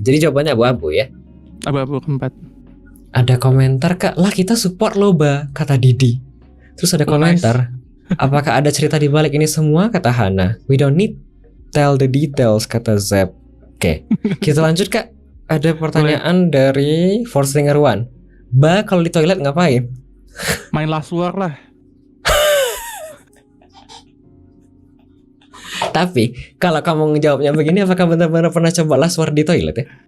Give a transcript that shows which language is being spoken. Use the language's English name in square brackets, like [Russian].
[Indonesian] Jadi jawabannya abu-abu ya. Abu-abu keempat. Ada komentar Kak, lah kita support lo Ba, kata Didi. Terus ada komentar, apakah ada cerita di balik ini semua, kata Hana. [English] We don't need tell the details, [Indonesian] kata Zep. Oke, kita lanjut Kak. Ada pertanyaan dari Forstringer One. Ba, kalau di toilet ngapain? Main Last War lah. Tapi kalau kamu ngejawabnya begini, apakah benar-benar pernah coba last word di toilet ya?